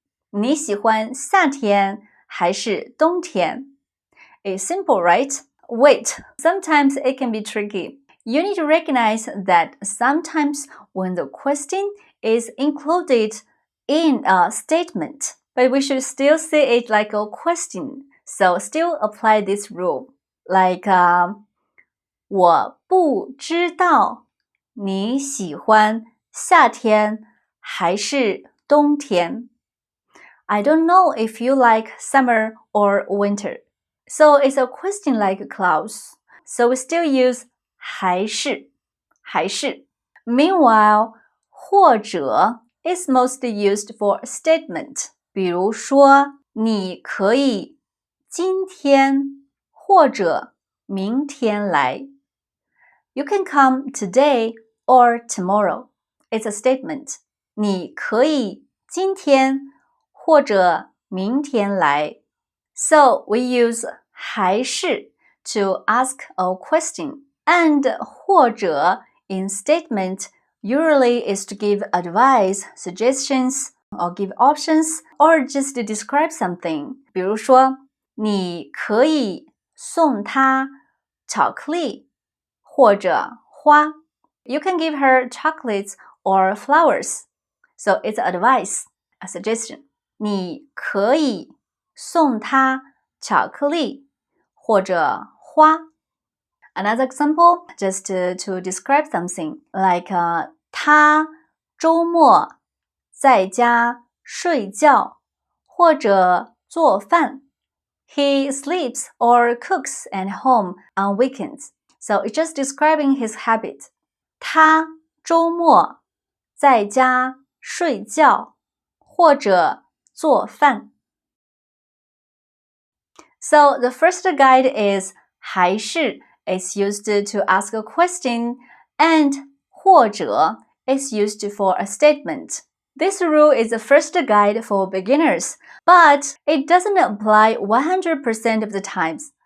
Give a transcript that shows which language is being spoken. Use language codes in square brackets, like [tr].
[zh] 你喜欢夏天还是冬天？ [en] It's simple, right? Wait, sometimes it can be tricky. You need to recognize that sometimes when the question is included in a statement, but we should still see it like a question. So still apply this rule. Like, [zh] 我不知道你喜欢夏天还是冬天。 [en] I don't know if you like summer or winter. So it's a question like a clause. So we still use 还是 Meanwhile, 或者 is mostly used for a statement. [zh] 比如说，你可以今天或者明天来。 [en] You can come today or tomorrow. It's a statement. [zh] 你可以今天或者明天来。 [en] So we use 还是 to ask a question, and 或者 in statement usually is to give advice, suggestions, or give options, or just to describe something. [zh] 比如说，你可以送她巧克力或者花。 [en] You can give her chocolates or flowers. So it's advice, a suggestion. [zh] 你可以送她巧克力或者花。 [en] Another example, just to describe something, like [zh] 他周末在家睡觉或者做饭。 [en] He sleeps or cooks at home on weekends. So it's just describing his habit. [zh] 他周末在家睡觉或者做饭。 [en] So the first guide is 还是 is used to ask a question, and 或者 is used for a statement. This rule is the first guide for beginners, but it doesn't apply 100% of the times.